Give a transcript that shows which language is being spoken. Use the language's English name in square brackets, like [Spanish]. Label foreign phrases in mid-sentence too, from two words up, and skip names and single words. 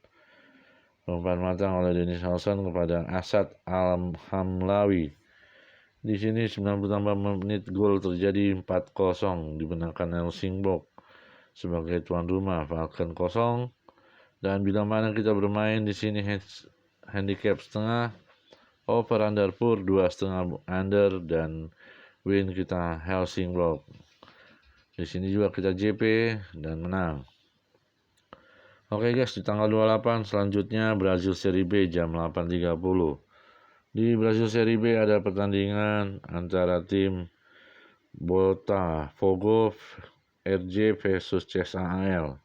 [Indonesian] Umpan matang oleh Dennis Olsson kepada Asad Al-Hamlawi. Di sini 90 tambah menit gol terjadi 4-0 dimenangkan Helsingborg sebagai tuan rumah. Valken 0. Dan bila mana kita bermain di sini handicap setengah, [English] over under [Indonesian] pur 2,5 under dan win kita Helsingborg. Di sini juga kita JP dan menang. Oke guys, di tanggal 28 selanjutnya Brazil Serie B jam 8.30. Di Brazil Serie B ada pertandingan antara tim Botafogo RJ versus CSAL.